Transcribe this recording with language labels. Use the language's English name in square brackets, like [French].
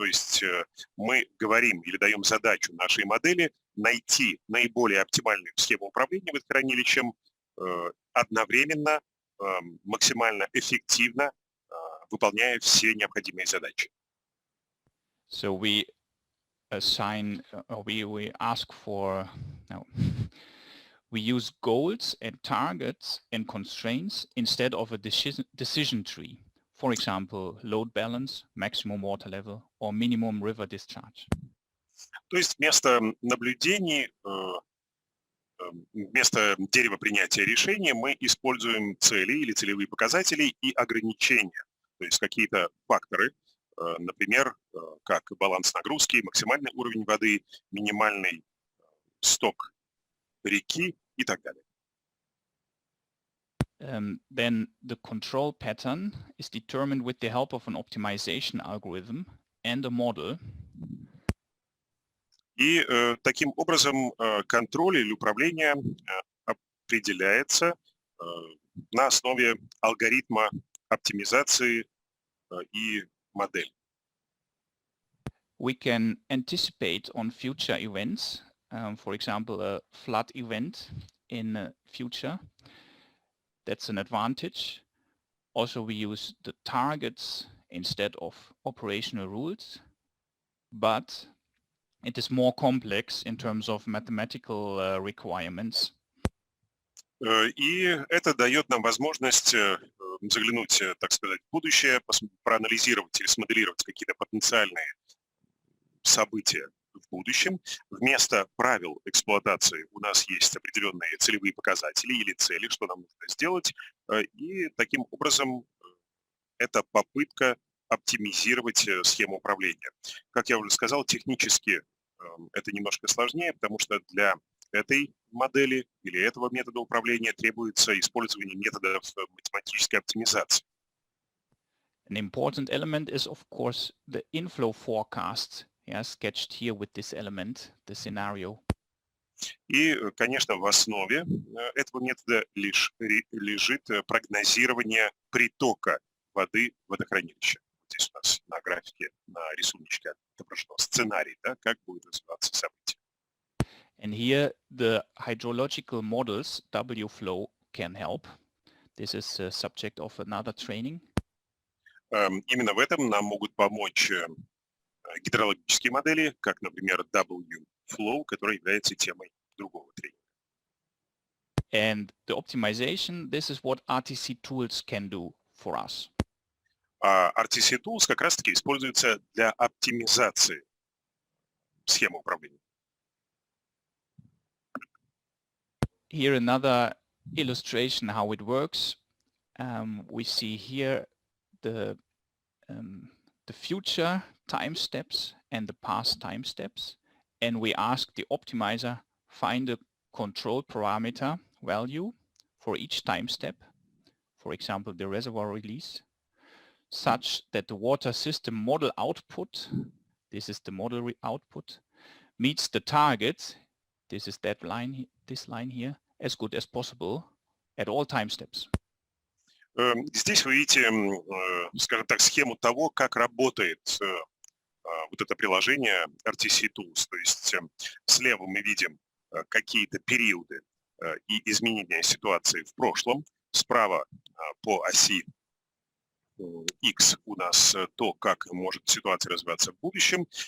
[Russian] То есть мы говорим или даем задачу нашей модели найти наиболее оптимальную схему управления водохранилищем, одновременно максимально эффективно выполняя все необходимые задачи. [English] So we assign, or we ask for, no, we use goals and targets and constraints instead of a decision tree. For example, load balance, maximum water level, or minimum river discharge. [Russian] То есть вместо наблюдений, вместо дерева принятия решения мы используем цели или целевые показатели и ограничения, то есть какие-то факторы, например, как баланс нагрузки, максимальный уровень воды, минимальный сток реки и так далее. [English] Then the control pattern is determined with the help of an optimization algorithm and a model. [Russian] И таким образом контроль или управление определяется на основе алгоритма оптимизации и модели. [English] We can anticipate on future events, for example, a flood event in the future. That's an advantage. Also, we use the targets instead of operational rules, but it is more complex in terms of mathematical requirements. [Russian] И это дает нам возможность заглянуть, так сказать, в будущее, проанализировать или смоделировать какие-то потенциальные события в будущем. Вместо правил эксплуатации у нас есть определенные целевые показатели или цели, что нам нужно сделать. И таким образом это попытка оптимизировать схему управления. Как я уже сказал, технически это немножко сложнее, потому что для этой модели или этого метода управления требуется использование методов математической оптимизации. [English] An important element is, of course, the inflow forecast, sketched here with this element, the scenario. [Russian] И, конечно, в основе этого метода лежит прогнозирование притока воды в водохранилище. Здесь у нас на графике, на рисунке отображено сценарий, да, как будет развиваться событие. [English] And here the hydrological models WFlow can help. This is a subject of another training. [Russian] Именно в этом нам могут помочь гидрологические модели, как, например, WFlow, который является темой другого тренинга. [English] And the optimization, this is what RTC tools can do for us. [Russian] А RTC Tools как раз-таки используется для оптимизации схемы управления. [English] Here another illustration how it works. We see here the future time steps and the past time steps, and we ask the optimizer find a control parameter value for each time step, for example the reservoir release, such that the water system model output, this is the model output, meets the target, this is that line, this line here, as good as possible at all time steps. [Russian] Здесь вы видите, скажем так, схему того, как работает вот это приложение RTC Tools. То есть слева мы видим какие-то периоды и изменения ситуации в прошлом. Справа по оси X у нас то, как может ситуация развиваться в будущем.